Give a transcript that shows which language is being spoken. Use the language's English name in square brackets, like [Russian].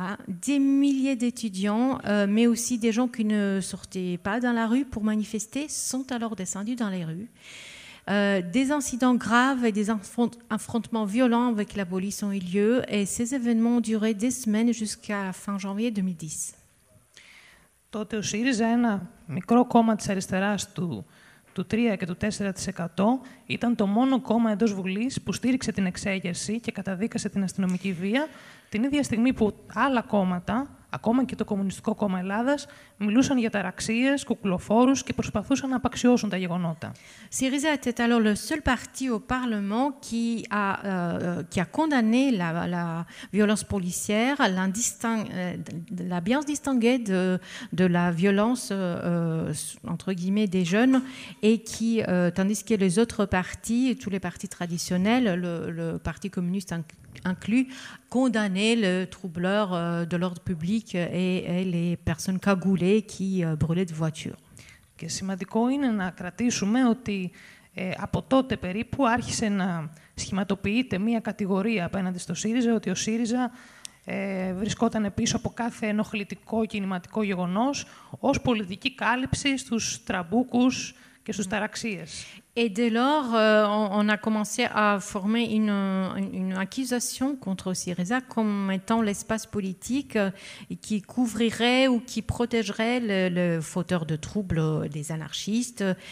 [French] Des milliers d'étudiants, mais aussi des gens qui ne sortaient pas dans la rue pour manifester, sont alors descendus dans les rues. Des incidents graves et des affrontements violents avec la police ont eu lieu et ces événements ont duré des semaines jusqu'à fin janvier 2010. [Greek] Τότε ο ΣΥΡΙΖΑ, ένα μικρό κόμμα της αριστεράς του 3 και του 4%, ήταν το μόνο κόμμα εντός Βουλής που στήριξε την εξέγερση και καταδίκασε την αστυνομική βία, την ίδια στιγμή που άλλα κόμματα, ακόμα και το Κομμουνιστικό Κόμμα Ελλάδας, μιλούσαν για ταραξίες, κουκουλοφόρους και προσπαθούσαν να απαξιώσουν τα γεγονότα. [French] Syriza était alors le seul parti au Parlement qui a condamné la violence policière, l'a bien distingué de la violence entre guillemets des jeunes, et qui, tandis que les autres partis, tous les partis traditionnels, le Parti communiste inclus, condamnaient le troubleur de l'ordre public et les personnes cagoulées qui brûlaient des voitures. [Greek] Και σημαντικό είναι να κρατήσουμε ότι από τότε περίπου άρχισε να σχηματοποιείται μία κατηγορία απέναντι στο ΣΥΡΙΖΑ, ότι ο ΣΥΡΙΖΑ βρισκόταν πίσω από κάθε ενοχλητικό κινηματικό γεγονός ως πολιτική κάλυψη στους τραμπούκους και στους ταραξίες. [French] Et dès lors, on a commencé à former une accusation contre Syriza comme étant l'espace politique qui couvrirait ou qui protégerait le fauteur de troubles des anarchistes.